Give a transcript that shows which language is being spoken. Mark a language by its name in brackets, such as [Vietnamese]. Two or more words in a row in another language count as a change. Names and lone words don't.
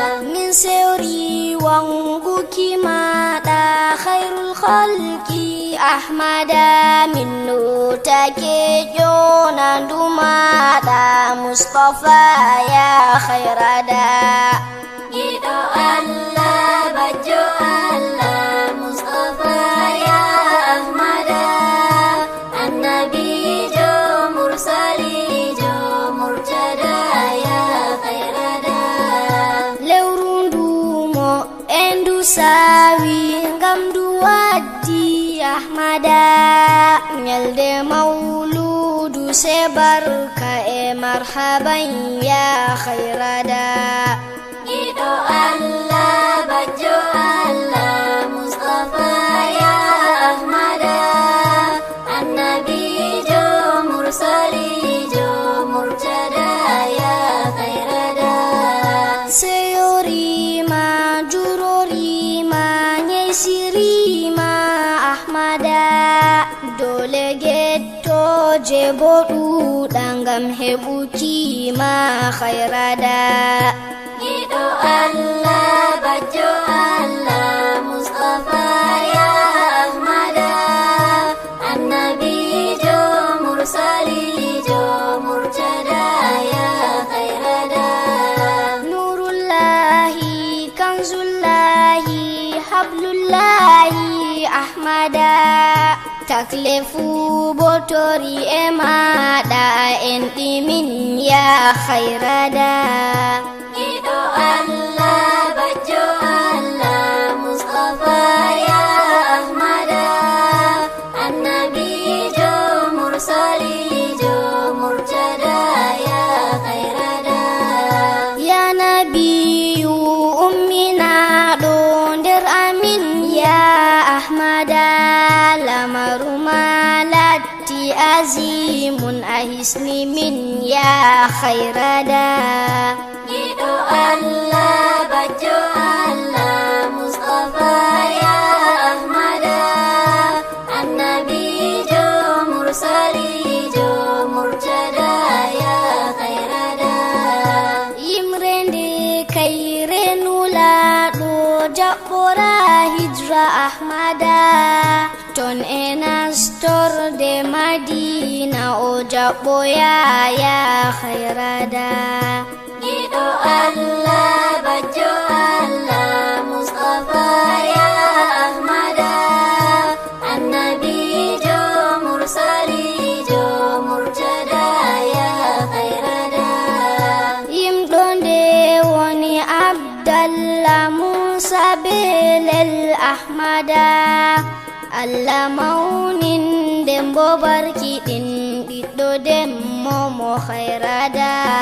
[Fula] Min seuri wangu kimada khairul khalqi Ahmada, min nuta ke jona dumada Mustafa ya khairada. Gido Allah, bajo Allah, Mustafa ya Ahmada, Annabi jo, Mursali jo, Murtada [Arabic] ya khairada. [Fula] Lewru ndu mo e ndu sawi ngam ndu waddi Ahmada, nyalde mauludu se barka e marhaban ya khairada. Gido Allah, bajo Allah, Mustafa ya Ahmada, Annabi jo, Mursali jo, Murtada [Arabic] ya khairada. [Fula] Seyori ma, jurori ma, nyesiri ma Ahmada, dole getto je bo duda ngam hebuki ma khairada. Gido Allah, bajo Allah, Mustafa ya Ahmada, Annabi jo, Mursali jo, Murtada [Arabic] ya khairada. Nurullahi, kanzullahi, hablullahi [Fula] Ahmada, taklefu botori e maɗa en ɗimin ya khairada. Gido Allah, bajo Allah, Mustafa ya Ahmada, Annabi jo, Mursali jo, Murtada ya khairada. [Arabic] Ya Nabiyu [Fula] ummina do nder amin ya Ahmada, lamaru ma latti azimun a hisni min ya khairada. Gido Allah, Bajo Allah, Mustafa ya Ahmada, Annabijo, Mursalijo, Murtada ya Khairada. Yimrende Kaire Nula do Jabora Hijra Ahmada. Ton enastor de Madina o Jaboya ya Khairada. Gido Allah, Bajo Allah, Mustafa ya Ahmada, Annabijo, Mursalijo, Murtada ya Khairada. Yimdonde woni Abdallah Musa Belel Ahmada. Allah maunin dembo barki din biddo demmo mo Khairada.